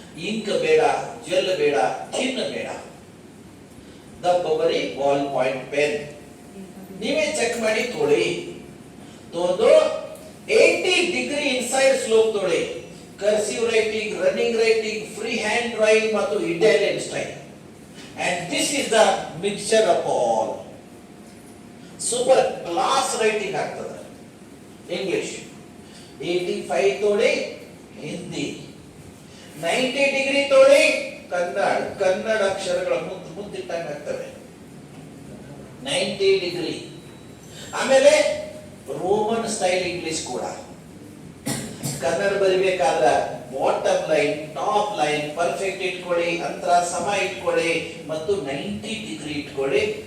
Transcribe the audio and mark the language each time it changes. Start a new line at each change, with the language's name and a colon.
Kannada: Ink ಬೇಡ, gel ಬೇಡ, thin ಬೇಡ, ದಪ್ಪ ಬರಿ ಬಾಲ್ ಪಾಯಿಂಟ್ ಪೆನ್. ನೀವೇ ಚೆಕ್ ಮಾಡಿ ತೊಗೊಳ್ಳಿ. ತಗೊಂಡು 80 ಡಿಗ್ರಿ ಇನ್ಸೈಡ್ ಸ್ಲೋಪ್ ತೊಗೊಳ್ಳಿ. Cursive writing, running writing, free hand drawing ಮತ್ತು Italian style.
English: And this is the mixture of all. Super class writing
Kannada: ಆಗ್ತದೆ. ಇಂಗ್ಲಿಷ್ 85 ತೋಡಿ, ಹಿಂದಿ 90 ಡಿಗ್ರಿ ತೋಡಿ, ಕನ್ನಡ ಅಕ್ಷರಗಳ ಮುದ್ದಿಟ್ಟಂಗೆ ಆಗ್ತವೆ 90 ಡಿಗ್ರಿ. ಆಮೇಲೆ ರೋಮನ್ ಸ್ಟೈಲ್ ಇಂಗ್ಲಿಷ್ ಕೂಡ. Kannada ಬರಿಬೇಕಾದ್ರೆ bottom line, top line perfect ಇಟ್ಕೊಳ್ಳಿ, ಅಂತರ ಸಮ ಇಟ್ಕೊಳ್ಳಿ ಮತ್ತು 90 ಡಿಗ್ರಿ ಇಟ್ಕೊಳ್ಳಿ.